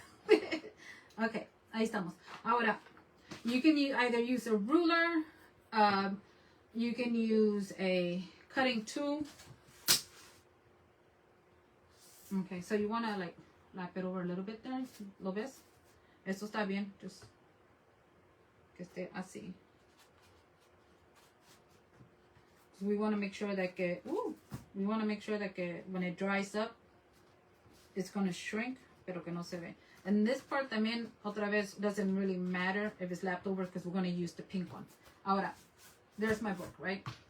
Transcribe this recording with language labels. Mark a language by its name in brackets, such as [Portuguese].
[Spanish] Okay, ahí estamos. Ahora, [English] you can either use a ruler, you can use a cutting tool. Okay, so you want to like lap it over a little bit there. [Spanish] ¿Lo ves? Esto está bien, [English] just [Spanish] que esté así. [English] We want to make sure that when it dries up, it's going to shrink, [Spanish] pero que no se ve. [English] And this part [Spanish] también, otra vez, [English] doesn't really matter if it's lapped over because we're going to use the pink one. Ahora, there's my book, right?